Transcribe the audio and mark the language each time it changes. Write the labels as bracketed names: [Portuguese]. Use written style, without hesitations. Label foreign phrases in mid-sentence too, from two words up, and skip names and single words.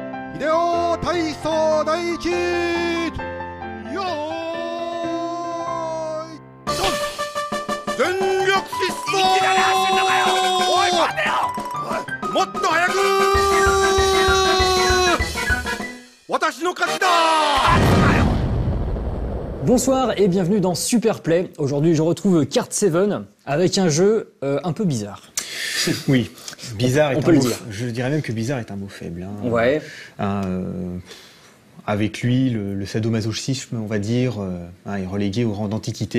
[Japanese] 秀夫体操第一よーいドン全力疾走おい待てよもっと早く私の勝ちだ。 [French] Bonsoir et bienvenue dans Superplay. Aujourd'hui, je retrouve Card 7 avec un jeu un peu bizarre. Oui, bizarre est on un peut le mot, dire. je dirais même que bizarre est un mot faible. Hein. Ouais. Avec lui, le sadomasochisme, on va dire, est relégué au rang d'antiquité.